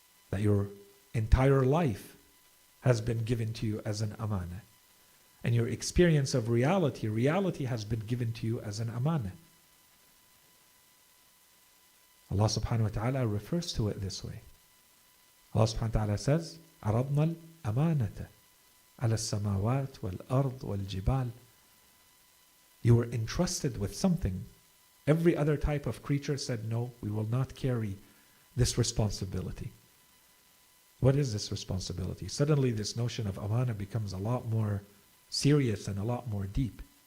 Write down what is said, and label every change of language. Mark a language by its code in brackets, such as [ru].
[en] That your entire life has been given to you as an amana. And your experience of reality has been given to you as an amana. Allah subhanahu wa ta'ala refers to it this way. Allah subhanahu wa ta'ala says, [ar] عَرَضْنَا الْأَمَانَةَ عَلَى السَّمَاوَاتِ وَالْأَرْضِ وَالْجِبَالِ. [en] You were entrusted with something. Every other type of creature said, no, we will not carry this responsibility. What is this responsibility? Suddenly this notion of amana becomes a lot more serious and a lot more deep.